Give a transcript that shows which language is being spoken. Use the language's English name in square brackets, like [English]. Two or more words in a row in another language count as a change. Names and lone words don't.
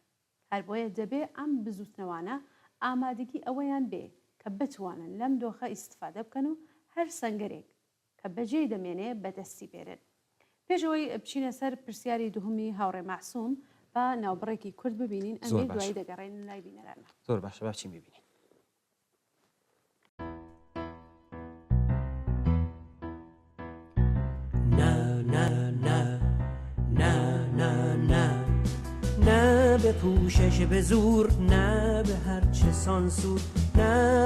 [Central Kurdish] هەر بۆیە دەبێ ئەم بزوتنەوانە ئامادەگی ئەوەیان بێ کە بتوانن لەم دۆخە ئیستفادە بکەن و هەر سەنگەرێک کە بەجێ دەمێنێ بەدەستی بێرن. پێشەوەی بچینە سەر پرسیاری دووهەمی هاوڕێ مەحسووم بە ناوبڕێکی کورد ببینین ئەمێ دوایی دەگەڕێن لای بینەرانە. زۆر باشە باچین ببینین. [Persian] نه به پوشش به زور، نه به هرچه سانسور، نه